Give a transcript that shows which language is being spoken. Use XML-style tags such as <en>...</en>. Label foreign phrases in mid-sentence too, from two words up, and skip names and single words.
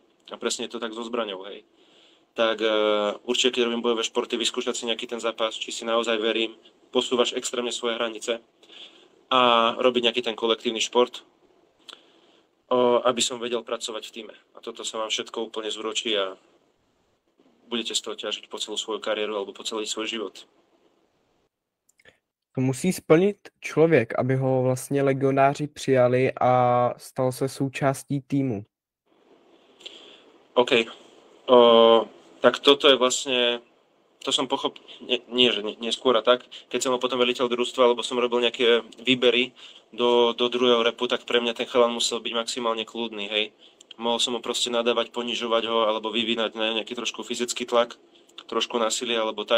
<sk>A presne je to tak so zbraňou, hej. Tak určite, keď robím bojové športy, vyskúšať si nejaký ten zápas, či si naozaj verím, posúvaš extrémne svoje hranice a robiť nejaký ten kolektívny šport, aby som vedel pracovať v tíme. A toto sa vám všetko úplne zúročí a budete z toho ťažiť po celú svoju kariéru alebo po celý svoj život.</sk> <cs>To musí splnit člověk, aby ho vlastně legionáři přijali a stal se součástí týmu.</cs> <sk>OK. Tak toto je vlastne, to som pochopil, nie skôr a tak, keď som bol potom veliteľ družstva, alebo som robil nejaké výbery do druhého repu, tak pre mňa ten chalan musel byť maximálne kľudný, hej. Mohol som ho proste nadávať, ponižovať ho, alebo vyvinať nejaký trošku fyzický tlak, trošku násilie, alebo tak.</sk>